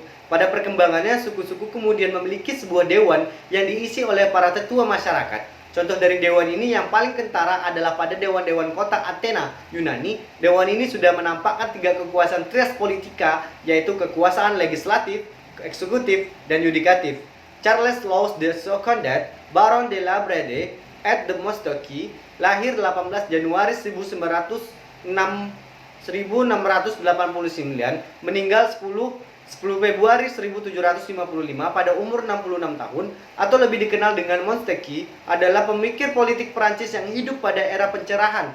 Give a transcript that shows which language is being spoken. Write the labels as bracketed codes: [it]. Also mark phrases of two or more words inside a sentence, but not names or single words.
[id] Pada perkembangannya, suku-suku kemudian memiliki sebuah dewan yang diisi oleh para tetua masyarakat. Contoh dari dewan ini yang paling kentara adalah pada dewan-dewan kota Athena, Yunani. Dewan ini sudah menampakkan tiga kekuasaan trias politika, yaitu kekuasaan legislatif, eksekutif, dan yudikatif. Charles Louis de Secondat, Baron de la Brede et de Montesquieu, lahir 18 Januari 1689, meninggal 10 Februari 1755 pada umur 66 tahun, atau lebih dikenal dengan Montesquieu, adalah pemikir politik Prancis yang hidup pada era pencerahan.